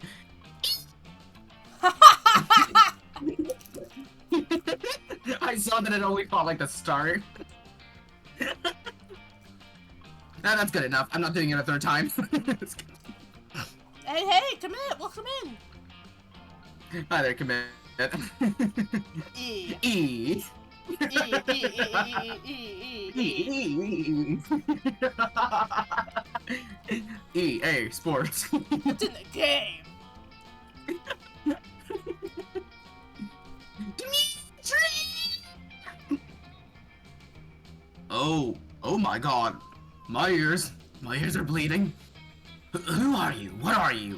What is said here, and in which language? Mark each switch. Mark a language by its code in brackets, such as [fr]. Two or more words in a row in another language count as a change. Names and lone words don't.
[en] I saw that it only caught like the start. Nah, that's good enough. I'm not doing it a third time. Hey, commit! Welcome in! Hi there, commit. E. E. EA Sports. It's in the game! Oh my god. My ears are bleeding. Who are you? What are you?